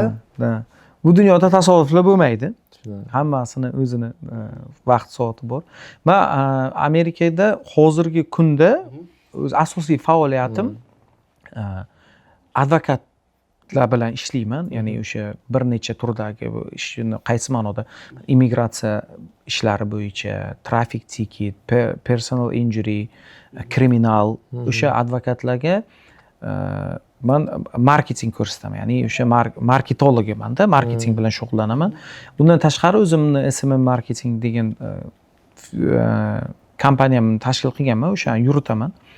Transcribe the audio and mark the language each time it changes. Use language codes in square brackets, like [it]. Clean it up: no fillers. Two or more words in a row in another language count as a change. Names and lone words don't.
[uz] Bu dunyoda tasodiflar bo'lmaydi. Hammasini o'zini vaqt soati bor. Men Amerikada hozirgi kunda o'z asosiy faoliyatim advokatlar bilan ishlayman. Ya'ni o'sha bir necha turdagi ishni qaysi ma'noda immigratsiya ishlari bo'yicha, [en] traffic ticket, personal injury, [uz] kriminal o'sha advokatlarga men marketing ko'rsataman. Ya'ni o'sha marketologman-da, marketing bilan shug'ullanaman. Bundan tashqari o'zimni SMM marketing degan kompaniyamni tashkil qilganman, o'shani yuritaman.